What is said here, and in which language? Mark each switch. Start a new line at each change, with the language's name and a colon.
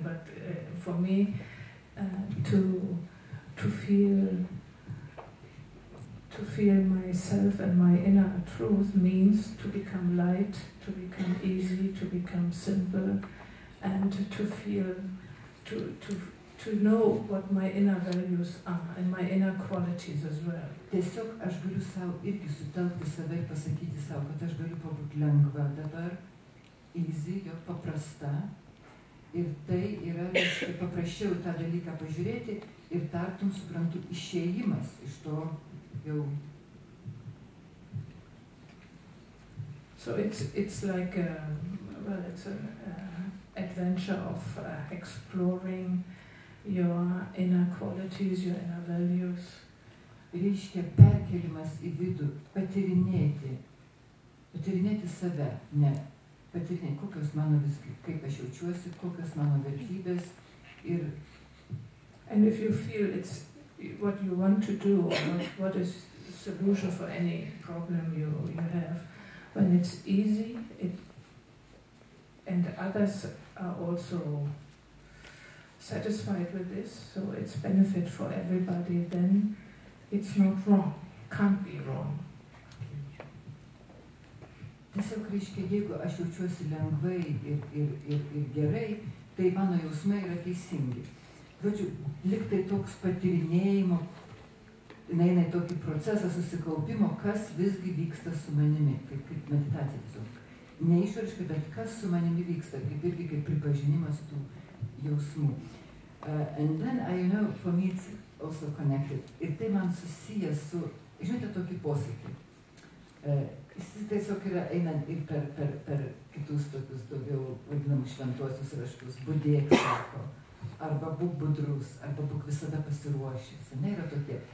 English: But for me, to feel myself and my inner truth means to become light, to become easy, to become simple, and to feel, to know what my inner values are and my inner qualities as well.
Lithuanian: Tiesiog aš galiu savo irgi sutelkti save ir pasakyti savo, kad aš galiu pabūti lengva dabar, easy, jo paprasta. Ir tai yra, reiškia, paprasčiau tą dalyką pažiūrėti ir tartum suprantu išėjimas iš to jau.
English: So it's like it's an adventure of exploring your inner qualities, your inner values.
Lithuanian: Reiškia perkelimas į vidų, patyrinėti save, ne. Patyrinėti, kokios mano visgi, kaip aš jaučiuosi, kokios mano vertybės ir...
English: And if you feel it's what you want to do, or what is the solution for any problem you have, when it's easy, and others are also satisfied with this, so it's benefit for everybody, then it's not wrong, can't be wrong.
Lithuanian: Tiesiog reiškia, jeigu aš jaučiuosi lengvai ir gerai, tai mano jausmai yra teisingi. Žodžiu, liktai toks patyrinėjimo, eina į tokį procesą susikaupimo, kas visgi vyksta su manimi, kaip meditacija tiesiog. Ne išoriškai, bet kas su manimi vyksta, irgi kaip pripažinimas tų jausmų.
English: And then, for me it's also connected.
Lithuanian: Ir tai man susijęs su, žinote, tokį posakį. Jis tiesiog yra einant ir per kitus tokius daugiau vadinamus šventuosius raštus, budėk, sako, arba būk budrus, arba būk visada pasiruošęs, ne, yra tokie.